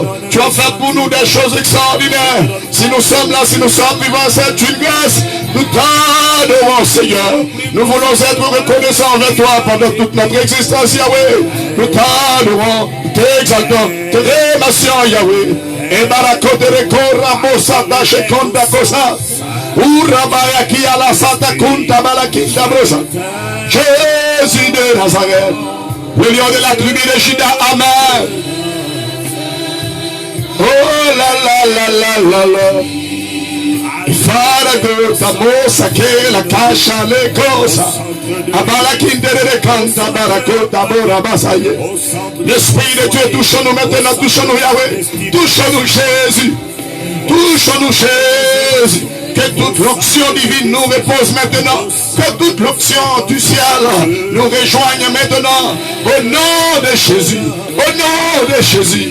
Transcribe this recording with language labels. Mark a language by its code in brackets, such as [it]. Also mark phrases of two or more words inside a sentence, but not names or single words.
[fr] Tu as fait pour nous des choses extraordinaires. Si nous sommes là, si nous sommes vivants, c'est une grâce. Nous t'adorons, Seigneur. Nous voulons être reconnaissants envers toi pendant toute notre existence, Yahweh. Nous t'adorons, nous t'exaltons, te remercions, Yahweh. Et barakote rekora mosata shekonda kosa. Urabaya ki ala sata kunta balakinda brosa. Jésus de Nazareth, le lion de la tribu de Juda, amen. Oh la la la la la la. Farago tamosa ke la kasha le kosa. Abalakinda de kanta barakota bora basaye. L'esprit de Dieu, touche-nous maintenant, touche-nous Yahweh, touche-nous Jésus, touche-nous Jésus. Que toute l'onction divine nous repose maintenant. Que toute l'onction du ciel nous rejoigne maintenant. Au nom de Jésus. Au nom de Jésus.